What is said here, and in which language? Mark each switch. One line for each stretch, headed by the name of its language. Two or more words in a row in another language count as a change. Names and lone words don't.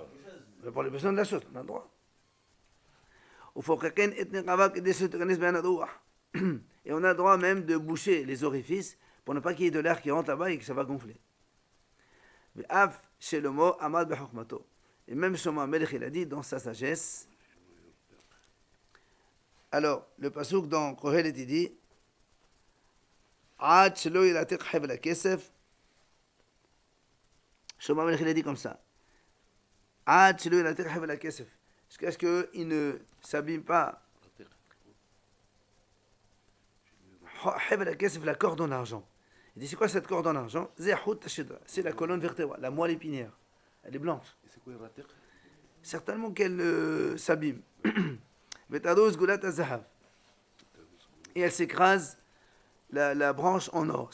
French: Mais pour les besoins de la chose, on a le droit. Et on a le droit même de boucher les orifices pour ne pas qu'il y ait de l'air qui rentre là-bas et que ça va gonfler. Et même Shlomo HaMelech, il a dit dans sa sagesse. Alors, le pasuk dans Kohelet, il dit
Hebrew: עד שלא ירתק חבל הכסף.
French: Shlomo HaMelech, il a dit comme ça.
Hebrew: עד שלא ירתק חבל הכסף.
French: Jusqu'à ce qu'il ne s'abîme pas.
Hebrew: חבל הכסף,
French: la corde en argent. Il dit c'est quoi cette corde en argent? C'est la colonne vertébrale, la moelle épinière. Elle est blanche. Et c'est quoi le rater? Certainement qu'elle s'abîme. Et elle s'écrase la branche en or.